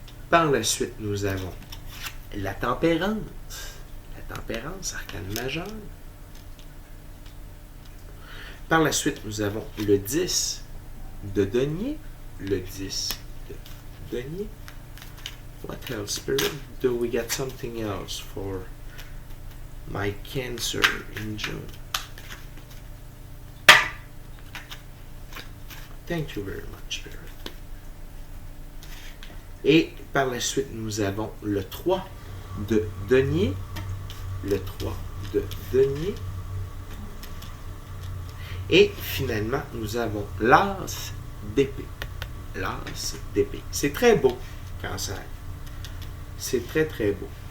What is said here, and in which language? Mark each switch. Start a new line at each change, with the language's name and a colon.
French: Par la suite, nous avons la tempérance. La tempérance, arcane majeure. Par la suite, nous avons le 10 de denier. Le 10 de denier.
English: What else, Spirit? Do we get something else for my Cancer in June? Thank you very much, Spirit.
French: Et par la suite, nous avons le 3 de denier. Le 3 de denier. Et finalement, nous avons l'as d'épée. L'as d'épée. C'est très beau, Cancer. C'est très, très beau.